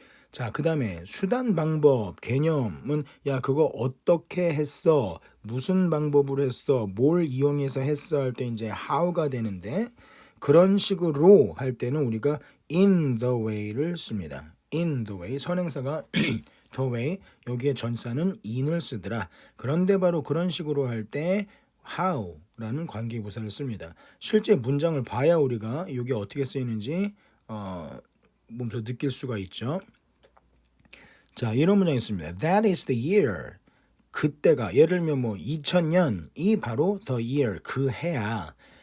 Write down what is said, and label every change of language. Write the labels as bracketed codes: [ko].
[ko] 자, 그 다음에 수단, 방법, 개념은 야 그거 어떻게 했어? 무슨 방법으로 했어? 뭘 이용해서 했어? 할 때 이제 how가 되는데 그런 식으로 할 때는 우리가 [en] in the way [ko] 를 씁니다. [en] in the way [ko] 선행사가 the way 여기에 전사는 in을 쓰더라. 그런데 바로 그런 식으로 할 때 how라는 관계부사를 씁니다. 실제 문장을 봐야 우리가 이게 어떻게 쓰이는지 몸소 느낄 수가 있죠. 자, 이런 문장이 있습니다. [en] That is the year. [ko] 그때가 예를 들면 뭐 2000년이 바로 [en] the year [ko] 그 해야.